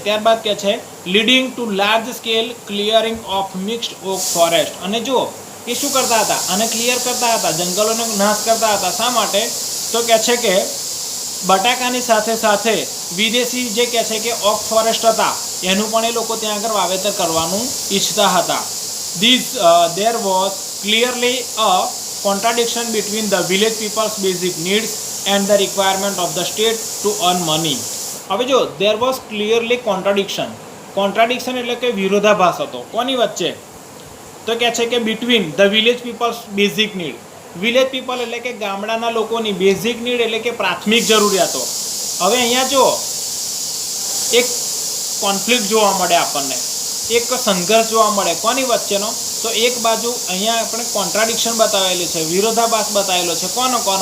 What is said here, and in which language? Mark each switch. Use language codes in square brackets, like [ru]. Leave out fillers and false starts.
[gu] ત્યારબાદ કહે છે [en] Leading to large scale clearing of mixed oak forest. [gu] અને જો એ શું કરતા હતા? આને ક્લિયર કરતા હતા, જંગલોનો નાશ કરતા હતા. શા માટે? તો કહે છે કે બટાકાની સાથે સાથે વિદેશી જે કહે છે કે ઓક ફોરેસ્ટ હતા એનું પણ એ લોકો ત્યાં આગળ વાવેતર કરવાનું ઈચ્છતા હતા. [en] There was clearly a contradiction between the village people's basic needs and the requirement of the state to earn money. [gu] હવે જો [en] there was clearly contradiction [gu] એટલે કે વિરોધાભાસ હતો. કોની વચ્ચે? તો કહે છે કે [en] between the village people's basic need. Village people [gu] એટલે કે ગામડાના લોકોની [en] basic need [gu] એટલે કે પ્રાથમિક જરૂરિયાતો. હવે અહીંયા જો એક કોન્ફ્લિક્ટ જોવા મળે આપણને, એક સંઘર્ષ જોવા મળે. કોની વચ્ચેનો? તો એક બાજુ અહીંયા આપણે કોન્ટ્રાડિક્શન બતાવેલું છે, વિરોધાભાસ બતાવેલો છે. કોનો?